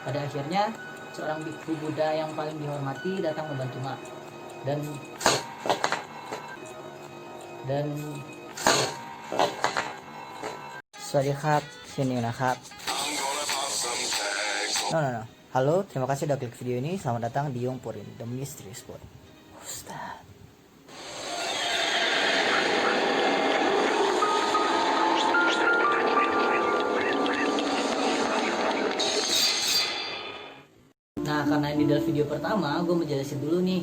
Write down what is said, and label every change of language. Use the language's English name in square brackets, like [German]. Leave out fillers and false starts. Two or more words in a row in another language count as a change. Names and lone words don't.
[Indonesian] Pada akhirnya seorang biksu Buddha yang paling dihormati datang membantu Mak dan dan [Thai] สวัสดีครับชื่อนิวนะครับ [Indonesian] no. Halo, terima kasih udah klik video ini. Selamat datang di Yongpurin The Mystery Spot. Ustaz. Nah, karena ini adalah video pertama, gue mau jelasin dulu nih.